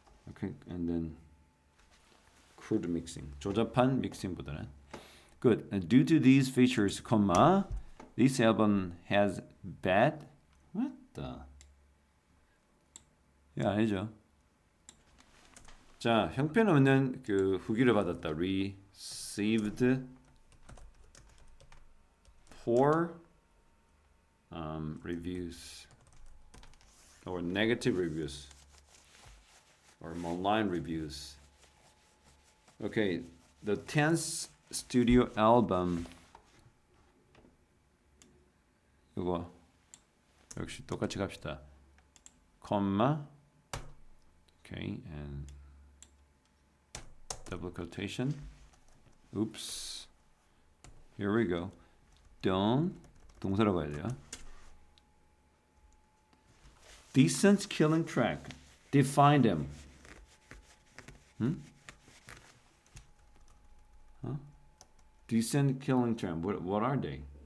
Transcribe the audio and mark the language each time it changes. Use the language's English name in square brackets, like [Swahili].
[English] Okay, and then crude mixing. [Korean] 조잡한 믹싱보다는 good. [English] And due to these features, this album has bad. What the? [Korean] 이거 아니죠. 자, 형편없는 그 후기를 받았다. [English] Received poor reviews or negative reviews or malign reviews. Okay, the 10th studio album. [Korean] 이거 역시 똑같이 갑시다. [English] comma. Okay, and double quotation. Oops. Here we go. [Korean] Don't 동사라고 해야 돼요. [English] Decent killing track. Define them. Decent killing track. What are they?